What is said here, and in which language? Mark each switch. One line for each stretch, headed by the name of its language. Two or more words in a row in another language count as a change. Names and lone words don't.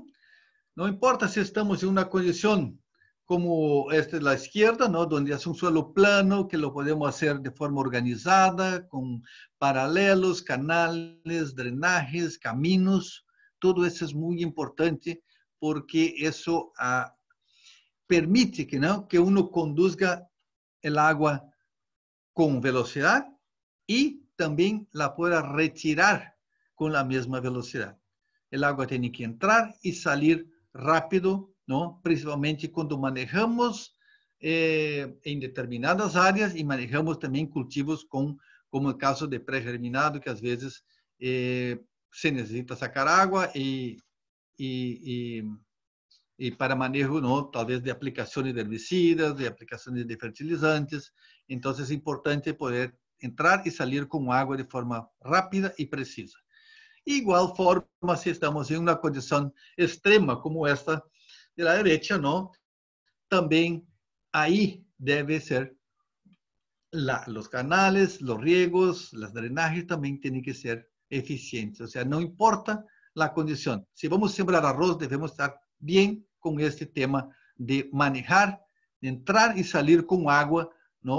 Portuguese: Não importa se estamos em uma condição como esta da esquerda, não? Onde é um
Spanish: suelo plano, que lo podemos
Portuguese: fazer de forma organizada, com paralelos,
Spanish: canales, drenajes,
Portuguese: caminhos. Tudo isso é muito importante porque isso permite que
Spanish: uno conduzca el agua
Portuguese: com velocidade e também
Spanish: la pueda retirar
Portuguese: com a mesma velocidade.
Spanish: El agua
Portuguese: tem que entrar e sair rápido, não? Principalmente quando manejamos em determinadas áreas e manejamos também cultivos como o caso de pré-germinado, que às vezes se necessita sacar água e para manejo, não? Talvez de aplicações de herbicidas, de aplicações de fertilizantes. Então, é importante poder entrar e sair com água de forma rápida e precisa.
Spanish: Igual forma, si estamos en una condición extrema como esta de la derecha, ¿no? También ahí debe ser los canales, los riegos, los drenajes también tienen que ser eficientes. O sea, no importa la condición. Si vamos a sembrar arroz, debemos estar bien con este tema de manejar, de entrar y salir con agua, ¿no?